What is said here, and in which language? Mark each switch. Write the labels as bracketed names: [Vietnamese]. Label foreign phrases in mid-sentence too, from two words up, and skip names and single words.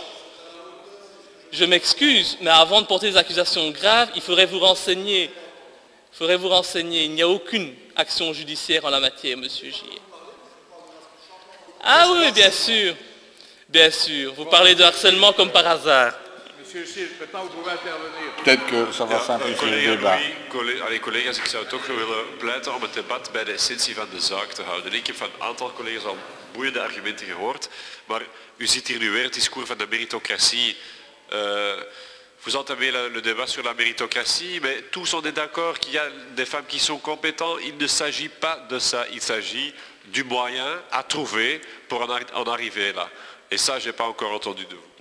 [French] Je m'excuse, mais avant de porter des accusations graves, il faudrait vous renseigner. Il n'y a aucune action judiciaire en la matière, monsieur Gillet. Ah oui, bien sûr. Bien sûr. Vous parlez de harcèlement comme par hasard. Monsieur Gilles, maintenant vous pouvez intervenir. Peut-être que ça va simplifier le débat. [Dutch] Collega's, ik zou toch willen pleiten om het debat bij de essentie van de zaak te houden. Ik heb van een aantal collega's al boeiende argumenten gehoord, maar u ziet hier nu weer het discours van de méritocratie. [French] Vous entamez le débat sur la méritocratie, mais tous on est d'accord qu'il y a des femmes qui sont compétentes. Il ne s'agit pas de ça, il s'agit du moyen à trouver pour en arriver là. Et ça, je n'ai pas encore entendu de vous.